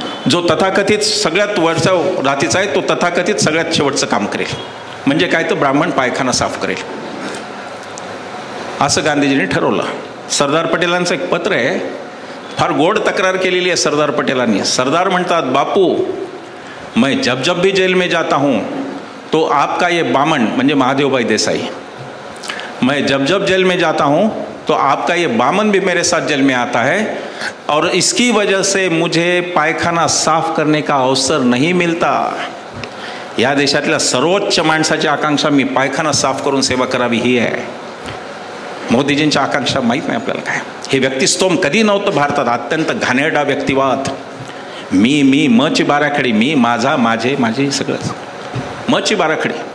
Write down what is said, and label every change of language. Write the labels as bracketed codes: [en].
[mr] जो तथाकथित सगळ्यात वरचा जातीचा आहे तो तथाकथित सगळ्यात शेवटचं काम करेल, म्हणजे काय तर ब्राह्मण पायखाना साफ करेल, असं गांधीजींनी ठरवलं. सरदार पटेलांचं एक पत्र आहे, फार गोड तक्रार केलेली आहे सरदार पटेलांनी. सरदार म्हणतात, [hi] बापू मैं जब जब भी जेल में जाता हूँ तो आपका ये बामन, [mr] म्हणजे महादेवभाई देसाई, [hi] मैं जब जब जेल में जाता हूँ तो आपका ये बामन भी मेरे साथ जेल में आता है और इसकी वजह से मुझे पायखाना साफ करने का अवसर नहीं मिलता. [mr] या देशातल्या सर्वोच्च माणसाची आकांक्षा मी पायखाना साफ करून सेवा करावी ही आहे. मोदीजींच्या आकांक्षा माहीत नाही आपल्याला काय. हे व्यक्तिस्तोम कधी नव्हतं भारतात. अत्यंत घाणेरडा व्यक्तिवाद, मी मची बाराखडी, मी माझा माझे माझे सगळंच मची बाराखडी.